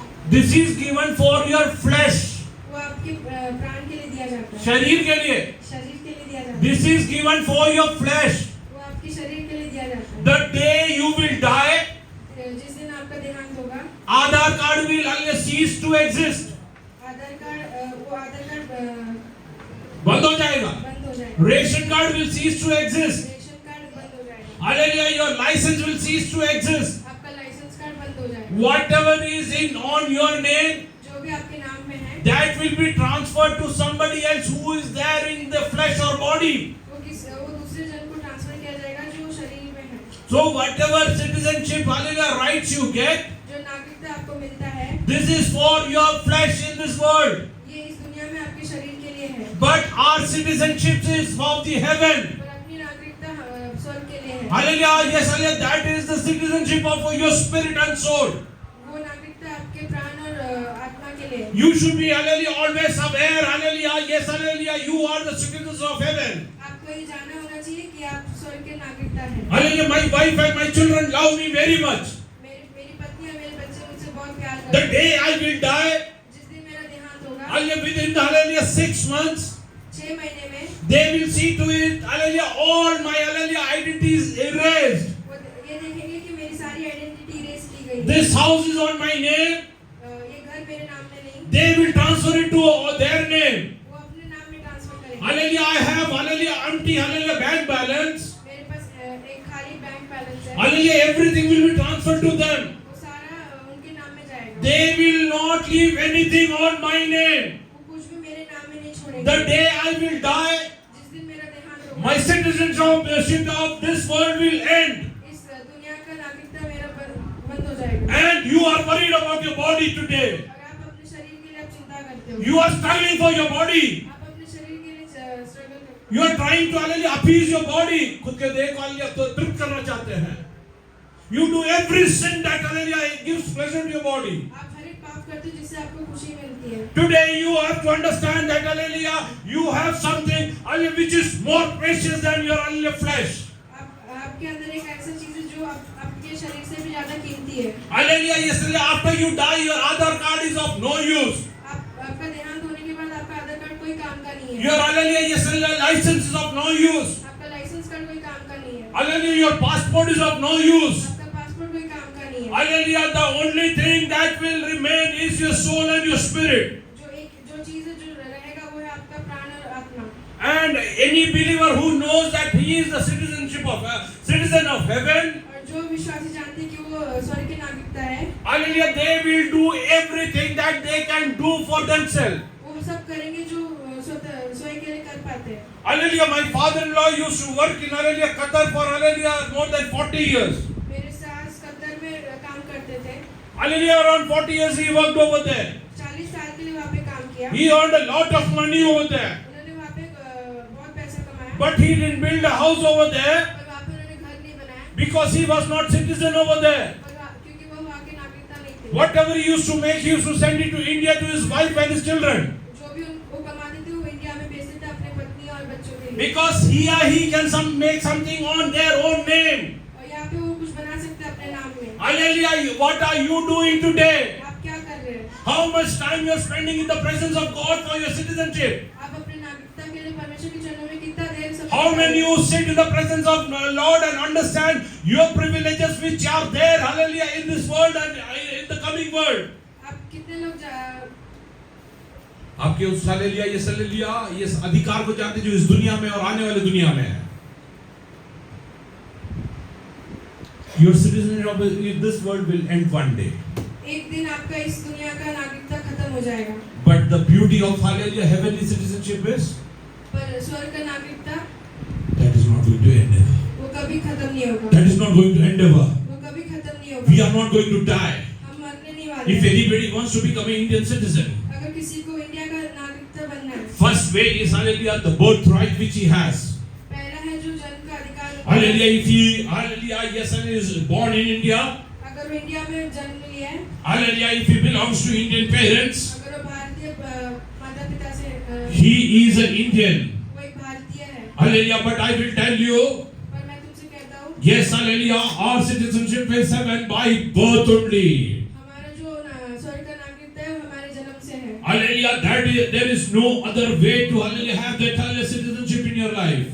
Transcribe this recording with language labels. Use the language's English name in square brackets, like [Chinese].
[English] This is given for your flesh. [Hindi] वो आपके प्राण के लिए दिया जाता है, शरीर के लिए. शरीर के लिए दिया जाता है। [English] This is given for your flesh. [Hindi] वो आपके शरीर के लिए दिया जाता है। [English] The day you will die, [Hindi] जिस दिन आपका देहांत होगा, [English] Aadhaar card will cease to exist. [Hindi] Aadhaar card वो आधार कार्ड बंद हो जाएगा. बंद हो जाएगा, [English] Ration card will cease to exist. [Hindi] Ration card बंद हो जाएगा, [English] Hallelujah, your license will cease to exist. [Hindi] आपका लाइसेंस कार्ड बंद हो जाएगा। [English] Whatever is in on your name, [Hindi] जो भी आपके नाम में है [English] that will be transferred to somebody else who is there in the flesh or body. [Hindi] वो दूसरे जन को ट्रांसफर किया जाएगा जो शरीर में है। [English] So whatever citizenship, hallelujah, rights you get, [Hindi] जो नागरिकता आपको मिलता है [English] this is for your flesh in this world. [Hindi] ये इस दुनिया में आपके शरीर के लिए है, [English] But our citizenship is of the heaven. [Hindi] पर अपनी नागरिकता स्वर्ग के लिए है। [English] Hallelujah, yes, hallelujah, that is the citizenship of your spirit and soul. [Hindi] वो नागरिकता आपके प्राण और आत्मा के लिए है। [English] You should be, hallelujah, always aware, hallelujah, yes, hallelujah, you are the citizens of heaven. [Hindi] आपको ये जानना होना चाहिए कि आप स्वर्ग के नागरिकता हैं। [English] Hallelujah, my wife and my children love me very much. [Hindi] मेरी पत्नी और मेरे बच्चे मुझसे बहुत प्यार [English] The [Hindi] करते हैं। [English] day I will die, [Hindi] जिस दिन मेरा देहांत होगा, [English] hallelujah, within the, hallelujah, 6 months, [Hindi] 6 महीने में [English] they will see to it, hallelujah, all my, hallelujah, identity is erased. [Hindi] वो ये देखेंगे कि मेरी सारी आइडेंटिटी इरेज की गई है। [English] This house is on my name. [Hindi] ये घर मेरे नाम में नहीं, [English] They will transfer it to their name. [Hindi] वो अपने नाम में ट्रांसफर करेंगे। [English] Hallelujah, I have, hallelujah, empty, hallelujah, bank balance. [Hindi] मेरे पास एक खाली बैंक बैलेंस है, [English] Hallelujah, everything will be transferred to them. [Hindi] वो सारा उनके नाम में जाएगा। [English] They will not leave anything on my name. [Hindi] वो कुछ भी मेरे नाम में नहीं छोड़ेंगे। [English] The day I will die, [Hindi] जिस दिन मेरा देहांत होगा, [English] my citizenship of this world will end. [Hindi] इस दुनिया का नागरिकता मेरा बंद हो जाएगा। [English] And you are worried about your body today. [Hindi] और आप अपने शरीर के लिए आप चिंता करते हो, [English] You are struggling for your body. [Hindi] आप अपने शरीर के लिए स्ट्रगल करते हो, [English] You are trying to, hallelujah, appease your body. [Hindi] खुद के देह को, hallelujah, तो तृप्त करना चाहते हैं. [English] You do every sin that, hallelujah, gives pleasure to your body. [Hindi] आप हर एक पाप करते हो जिससे आपको खुशी मिलती है। [English] Today you have to understand that, hallelujah, you have something, hallelujah, which is more precious than your, hallelujah, flesh. [Hindi] आपके अंदर एक ऐसा चीज है जो आपके शरीर से भी ज्यादा कीमती है। [English] Hallelujah, yes, after you die, your Aadhaar card is of no use. [Hindi] आपका देहांत होने के बाद आपका आधार कार्ड कोई काम का नहीं है। [English] Your, hallelujah, yes, license is of no use. [Hindi] आपका लाइसेंस कार्ड कोई काम का नहीं है। [English] Hallelujah, your passport is of no use. [Hindi] आपका पासपोर्ट कोई काम का नहीं है। [English] Hallelujah, the only thing that will remain is your soul and your spirit. [Hindi] जो चीज है जो रहेगा वो है आपका प्राण और आत्मा। [English] And any believer who knows that he is the citizen of heaven, [Hindi] और जो विश्वासी जानते हैं कि वो स्वर्ग की नागरिकता है, [English] hallelujah, they will do everything that they can do for themselves. [Hindi] वो सब करेंगे जो स्वयं के लिए कर पाते हैं। [English] Hallelujah, my father-in-law used to work in, hallelujah, Qatar for, hallelujah, more than 40 years. [Hindi] मेरे सास कतर में काम करते थे। [English] Hallelujah, around 40 years he worked over there. [Hindi] 40 साल के लिए वहाँ पे काम किया। [English] He earned a lot of money over there. [Hindi] उन्होंने वहाँ पे बहुत पैसा कमाया। [English] But he didn't build a house over there [Hindi] और वहाँ पे उन्होंने घर नहीं बनाया। [English] because he was not citizen over there. [Hindi] क्योंकि वो वहाँ के नागरिकता नहीं थे। [English] Whatever he used to make, he used to send it to India to his wife and his children. [Hindi] जो भी वो कमाते थे वो इंडिया में भेजते थे अपने पत्नी और बच्चों के लिए। [English] Because he can make something on their own name. [Hindi] और यहाँ पे वो कुछ बना सकते हैं अपने नाम में। [English] Hallelujah, what are you doing today? [Hindi] आप क्या कर रहे हैं? [English] How much time you are spending in the presence of God for your citizenship? [Hindi] आप अपने नागरिकता के लिए परमेश्वर के चरणों में कितना देर समय [English] How many you sit in the presence of Lord and understand your privileges which are there, hallelujah, in this world and in the coming world? [Hindi] आप कितने लोग आपके उस हालेलुया ये अधिकार को जानते जो इस दुनिया में और आने वाली दुनिया में है. [English] Your citizenship of this world will end one day. [Hindi] एक दिन आपका इस दुनिया का नागरिकता खत्म हो जाएगा। [English] But the beauty of hallelujah heavenly citizenship is [Hindi] पर स्वर्ग का नागरिकता [English] that is not going to end. [Hindi] वो कभी कभी खत्म नहीं होगा, [English] That is not going to end ever. [Hindi] वो कभी खत्म नहीं [English] We [Hindi] होगा। [English] are not going to die. [Hindi] हम मरने नहीं वाले [English] If [Hindi] हैं। [English] anybody wants to become an Indian citizen, [Hindi] अगर किसी को इंडिया का नागरिकता बनना है, [English] first way is hallelujah the birthright which he has. [Hindi] पहला है जो जन्म का अधिकार होता है। [English] Hallelujah, if he hallelujah yes and is born in India, [Hindi] अगर वो इंडिया में जन्म लिया है, [English] hallelujah if he belongs to Indian parents, [Hindi] अगर वो भारतीय माता पिता से [English] he is an Indian. [Hindi] वो एक भारतीय है। [English] Hallelujah, but I will tell you, [Hindi] पर मैं तुमसे कहता हूँ, [English] yes, hallelujah, our citizenship is heaven by birth only. [Hindi] हमारा जो स्वर्ग का नागरिकता है वो हमारे जन्म से है। [English] Hallelujah, there is no other way to hallelujah have that hallelujah citizenship in your life.